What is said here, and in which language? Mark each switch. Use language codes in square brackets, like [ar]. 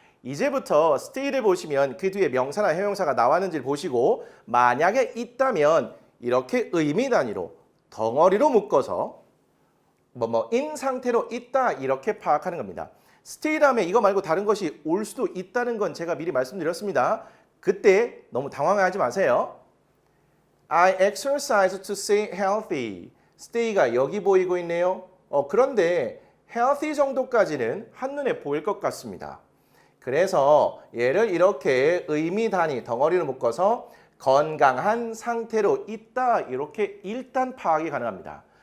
[ko] 이제부터 stay를 보시면 그 뒤에 명사나 형용사가 나왔는지를 보시고 만약에 있다면 이렇게 의미 단위로 덩어리로 묶어서 인 상태로 있다 이렇게 파악하는 겁니다. stay 다음에 이거 말고 다른 것이 올 수도 있다는 건 제가 미리 말씀드렸습니다. 그때 너무 당황하지 마세요. [en] I exercise to stay healthy. [ko] stay가 여기 보이고 있네요. 그런데 healthy 정도까지는 한눈에 보일 것 같습니다. 그래서 얘를 이렇게 의미 단위 덩어리로 묶어서 건강한 상태로 있다 이렇게 일단 파악이 가능합니다.